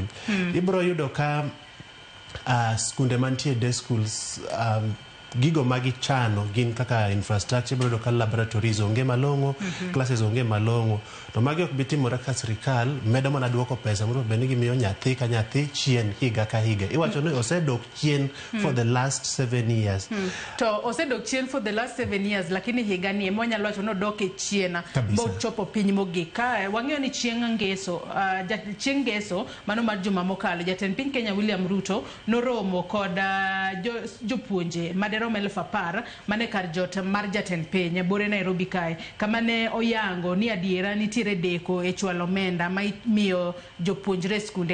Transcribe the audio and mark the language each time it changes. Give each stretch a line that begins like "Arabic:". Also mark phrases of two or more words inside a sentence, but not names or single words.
Luo (Kenya and Tanzania): Ibro yudo ka skunde mantie
English: day schools
Luo (Kenya and Tanzania): gigo magi chano gin kaka infrastructure, ibro ka laboratories onge malong'o, classes onge malong'o, to magi ok bitimore ka sirikal medo mana duoko pesa mondo bende gimiyo nyathi ka nyathi chien higa ka higa. Iwacho ni osedok chien
English: for the last 7 years.
Luo (Kenya and Tanzania): To osedok chien
English: for the last 7 years,
Luo (Kenya and Tanzania): lakini higa ni emo nyalo wacho no doke chien bo chopo piny mogik. Ka wang'eyo ni chieng' ngeso mano mar juma mokalo jatend piny Kenya William Ruto noromo kod jopuonje maderom 10,000 mane kar jot mar jatend piny bore Nairobi kae, kama ne oyango ni adiera nitiere deko e chwalo omenda ma miyo jopuonjre skunde.